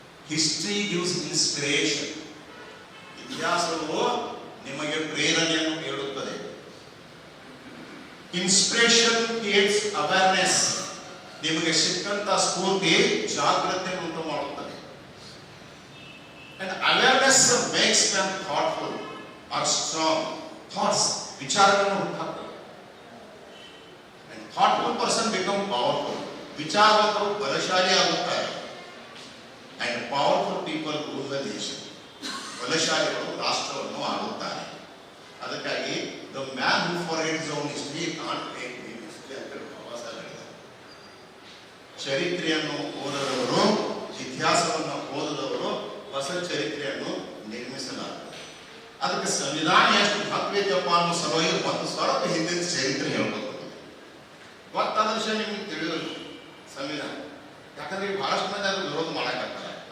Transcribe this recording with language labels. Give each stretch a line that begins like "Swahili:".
English: History gives inspiration.
Kannada: ಇತಿಹಾಸವು ನಿಮಗೆ ಪ್ರೇರಣೆಯನ್ನು ನೀಡುತ್ತದೆ.
English: Inspiration creates awareness.
Kannada: ನಿಮಗೆ ಸಿಕ್ಕಂತ ಸ್ಫೂರ್ತಿ ಜಾಗೃತಿ ಉಂಟು ಮಾಡುತ್ತದೆ.
English: And awareness makes them thoughtful or strong.
Kannada: Thoughts, ವಿಚಾರಗಳನ್ನು ಹುಟ್ಟುಹಾಕ್ತವೆ.
English: And thoughtful person become powerful.
Kannada: ವಿಚಾರವಂತರು ಬಲಶಾಲಿ ಆಗುತ್ತಾರೆ.
English: And powerful people rule the nation.
Kannada: ಬಲಶಾಲಿಗಳು ರಾಷ್ಟ್ರವನ್ನು ಆಳುತ್ತಾರೆ. ಅದಕ್ಕಾಗಿ
English: the man who forgets his own history can't make new history
Kannada: ಅಂತ ಬಾಬಾ ಸಾಹೇಬ್ ಹೇಳಿದ್ದಾರೆ. ಚರಿತ್ರೆಯನ್ನು ಓದದವರು, ಇತಿಹಾಸವನ್ನು ಓದದವರು ಹೊಸ ಚರಿತ್ರೆಯನ್ನು ನಿರ್ಮಿಸಲಾಗುತ್ತದೆ. ಅದಕ್ಕೆ ಸಂವಿಧಾನ ಎಷ್ಟು ಮಹತ್ವೈತಪ್ಪ ಅನ್ನೋ ಸಲುವಾಗಿ ಒಂದು ಸ್ವಲ್ಪ ಹಿಂದಿನ ಚರಿತ್ರೆ ಹೇಳ್ಬೇಕು. ಗೊತ್ತಾದ ವಿಷಯ ನಿಮ್ಗೆ ತಿಳಿಯೋದು ಸಂವಿಧಾನ. ಯಾಕಂದ್ರೆ ಈಗ ಬಹಳಷ್ಟು ಮಂದಿ ಅದು ವಿರೋಧ ಮಾಡಕ್ಕಾಗ್ತಾರೆ.